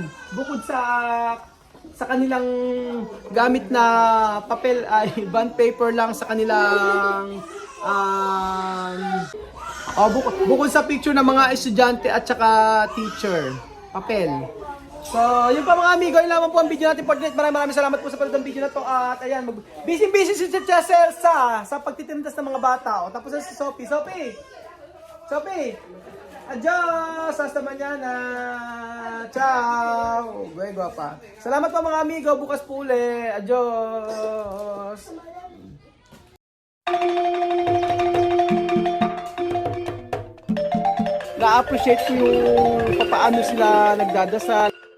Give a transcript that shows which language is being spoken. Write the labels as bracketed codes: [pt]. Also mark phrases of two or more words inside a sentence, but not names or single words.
[tl] Bukod sa kanilang gamit na papel ay bond paper lang sa kanilang bukod sa picture ng mga estudyante at saka teacher, papel. So, yun pa mga amigo, yun lamang po ang video natin [en] for tonight. [tl] Maraming salamat po sa panood ng video na to. At ayan, busy si Chessel sa pagtitindas ng mga bata. Tapos si Sophie. [es] Adios! Hasta mañana! [tl] Ciao! Buhay guwapa. Salamat po mga amigo. Bukas po uli. Adios! Na-appreciate ko yung paano sila nagdadasal.